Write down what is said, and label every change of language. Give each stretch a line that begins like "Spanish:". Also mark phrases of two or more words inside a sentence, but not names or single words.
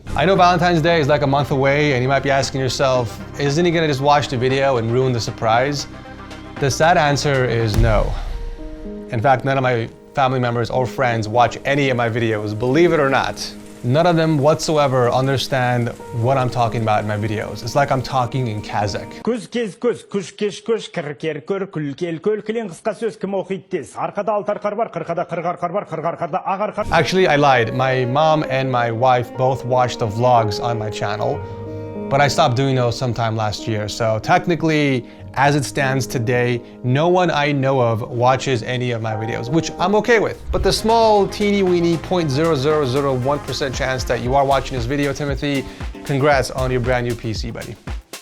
English: I know Valentine's Day is like a month away, and you might be asking yourself, isn't he gonna just watch the video and ruin the surprise? The sad answer is no. In fact, none of my family members or friends watch any of my videos, believe it or not. None of them whatsoever understand what I'm talking about in my videos. It's like I'm talking in Kazakh.
Kazakh: Көз кез көз, күш кеш көш, кір көр, күл кел көл, кілең қысқа сөз кім оқиды тез. Арқада алты арқар бар, қырқада қырық арқар бар, қырық арқарда ақ арқар.
English: Actually, I lied. My mom and my wife both watch the vlogs on my channel, but I stopped doing those sometime last year. So technically, as it stands today, no one I know of watches any of my videos, which I'm okay with. But the small, teeny weeny 0.0001% chance that you are watching this video, Timothy, congrats on your brand new PC, buddy.